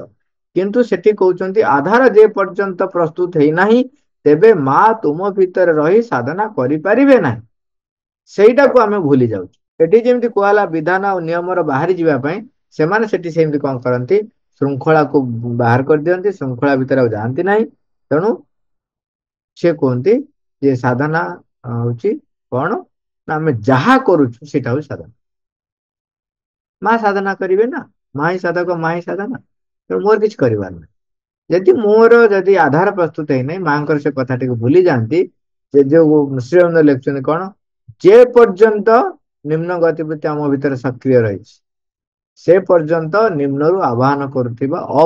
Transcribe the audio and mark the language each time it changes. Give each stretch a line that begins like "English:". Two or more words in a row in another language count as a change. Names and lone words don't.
Odia: କିନ୍ତୁ ସେଠି କହୁଛନ୍ତି ଆଧାର ଯେ ପର୍ଯ୍ୟନ୍ତ ପ୍ରସ୍ତୁତ ହେଇନାହିଁ, ତେବେ ମା ତୁମ ଭିତରେ ରହି ସାଧନା କରିପାରିବେ ନାହିଁ। ସେଇଟାକୁ ଆମେ ଭୁଲି ଯାଉଛୁ। ଏଠି ଯେମିତି କୁହାହେଲା ବିଧାନ ଆଉ ନିୟମର ବାହାରି ଯିବା ପାଇଁ, ସେମାନେ ସେଠି ସେମିତି କଣ କରନ୍ତି, ଶୃଙ୍ଖଳା କୁ ବାହାର କରି ଦିଅନ୍ତି ଶୃଙ୍ଖଳା ଭିତରେ ଆଉ ଯାଆନ୍ତି ନାହିଁ ତେଣୁ ସେ କୁହନ୍ତି ଯେ ସାଧନା ହଉଛି କଣ ନା ଆମେ ଯାହା କରୁଛୁ ସେଇଟା ହଉଛି ସାଧନା ମା ସାଧନା କରିବେ ନା ମା ହିଁ ସାଧକ ମା ହିଁ ସାଧନା ତେଣୁ ମୋର କିଛି କରିବାର ନାହିଁ ଯଦି ମୋର ଯଦି ଆଧାର ପ୍ରସ୍ତୁତ ହେଇନାହିଁ ମାଙ୍କର ସେ କଥାଟିକୁ ଭୁଲି ଯାଆନ୍ତି ଯେ ଯୋଉ ଶ୍ରୀଅରବିନ୍ଦ ଲେଖୁଛନ୍ତି କଣ ଯେ ପର୍ଯ୍ୟନ୍ତ ନିମ୍ନ ଗତିବିଧି ଆମ ଭିତରେ ସକ୍ରିୟ ରହିଛି ସେ ପର୍ଯ୍ୟନ୍ତ ନିମ୍ନରୁ ଆବାହନ କରୁଥିବା